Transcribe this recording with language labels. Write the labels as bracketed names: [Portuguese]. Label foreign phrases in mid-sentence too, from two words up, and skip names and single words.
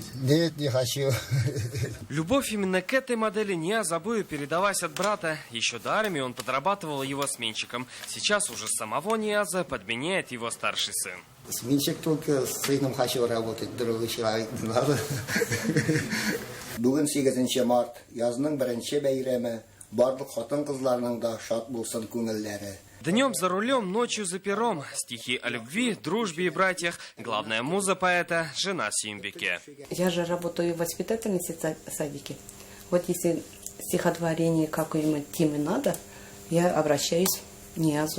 [Russian] Нет, не хочу. Любовь именно к этой модели Нияза будет передалась от брата. Еще до армии он подрабатывал его сменщиком. Сейчас уже самого Нияза подменяет его старший сын. Сменщик только с сыном хочу работать, другой человек не надо. [Tatar] Бүгін 8 март, язның 1 бәйрәме, барлык хатын-кызларның да шат булсын күңелләре. [Russian] Днем за рулем, ночью за пером. Стихи о любви, дружбе и братьях. Главная муза поэта – жена Симбике. Я же работаю воспитательницей в садике. Вот если стихотворение какой-нибудь темы надо, я обращаюсь к Ниязу.